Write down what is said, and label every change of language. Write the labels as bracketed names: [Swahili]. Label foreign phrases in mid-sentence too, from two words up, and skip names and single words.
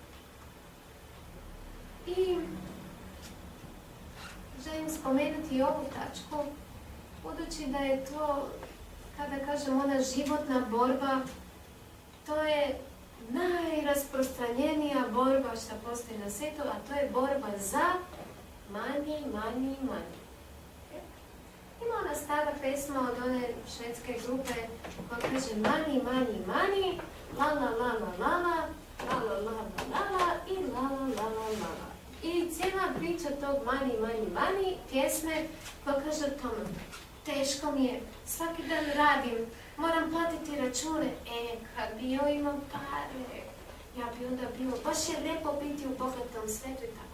[Bosnian] I želim spomenuti i ovu tačku, budući da je to, kada kažem, ona životna borba, to je najrasprostranjenija borba što postoji na svijetu, a to je borba za manje. Ima ona stara pesma od one švedske grupe koja kaže money, la la la la la la, la la la la la i la la la la la. I cijela priča tog money pjesme koja kaže o tome, teško mi je, svaki dan radim, moram platiti račune, kad bi joj imao pare, ja bi onda bilo, baš je lijepo biti u bogatom svijetu i tako.